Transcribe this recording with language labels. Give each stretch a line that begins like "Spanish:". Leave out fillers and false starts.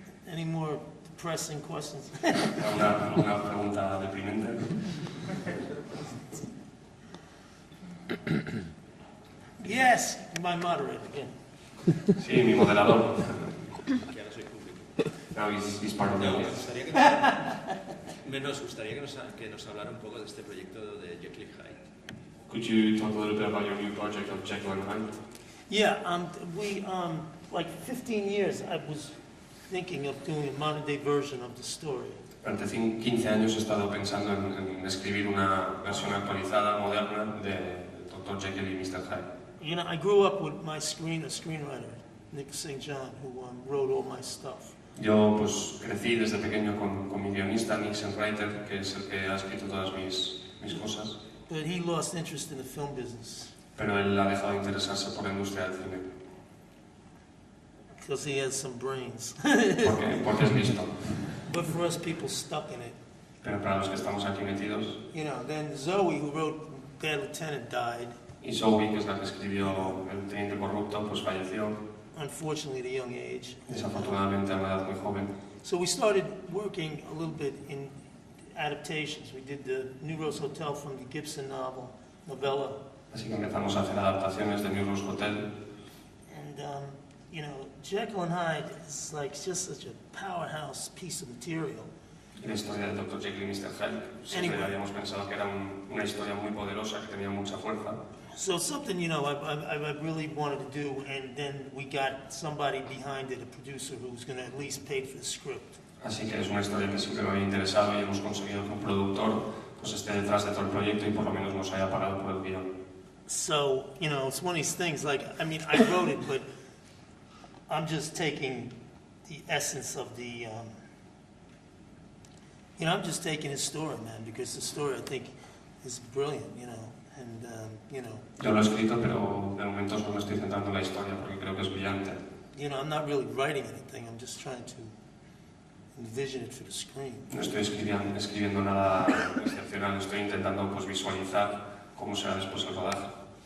English: Any more depressing questions?
Spanish: Una pregunta deprimente.
English: Yes, my moderator again.
Spanish: Sí, mi moderador. Que ahora soy público.
English: Now he's part of the
Spanish: No,
English: audience.
Spanish: nos gustaría que nos hablara un poco de este proyecto de Jekyll y Hyde.
English: Could you talk a little bit about your new project of Jekyll and Hyde? Yeah, we like 15 years I was thinking of doing a modern day version of the story.
Spanish: Durante 15 años he estado pensando en escribir una versión actualizada, moderna, de Dr. Jekyll y Mr. Hyde.
English: You know, I grew up with my screenwriter, Nick St. John, who wrote all my stuff.
Spanish: Yo pues crecí desde pequeño con mi guionista Nick Writer, que es el que ha escrito todas mis cosas.
English: But he lost interest in the film business
Spanish: Pero él ha dejado de interesarse por la industria del cine.
English: because he has some brains.
Spanish: Porque es listo.
English: But for us people stuck in it,
Spanish: Pero para los que estamos aquí metidos,
English: you know, then Zoe, who wrote Bad Lieutenant, died.
Spanish: y Zoe, que es la que escribió El Teniente Corrupto, pues falleció,
English: Unfortunately, at a young age.
Spanish: desafortunadamente a una edad muy joven.
English: So we started working a little bit in adaptations. We did the New Rose Hotel from the Gibson novella.
Spanish: Así que empezamos a hacer adaptaciones de New Rose Hotel.
English: And, you know, Jekyll and Hyde is like just such a powerhouse piece of material.
Spanish: Y la historia de Dr. Jekyll y Mr. Hyde, siempre habíamos pensado que era una historia muy poderosa, que tenía mucha fuerza.
English: So something, you know, I really wanted to do, and then we got somebody behind it, a producer who's going to at least pay for the script.
Spanish: Así que es una historia que siempre me había interesado y hemos conseguido que un productor pues esté detrás de todo el proyecto y por lo menos nos haya pagado por el guión.
English: So, you know, it's one of these things, like, I mean, I wrote it, but I'm just taking the essence of the, you know, I'm just taking his story, man, because the story, I think, is brilliant, you know, and, you know.
Spanish: Yo lo he escrito, pero de momento solo me estoy centrando en la historia porque creo que es brillante.
English: You know, I'm not really writing anything, I'm just trying to envision it for the screen.
Spanish: No estoy escribiendo nada excepcional, estoy intentando pues, visualizar cómo será después el rodaje.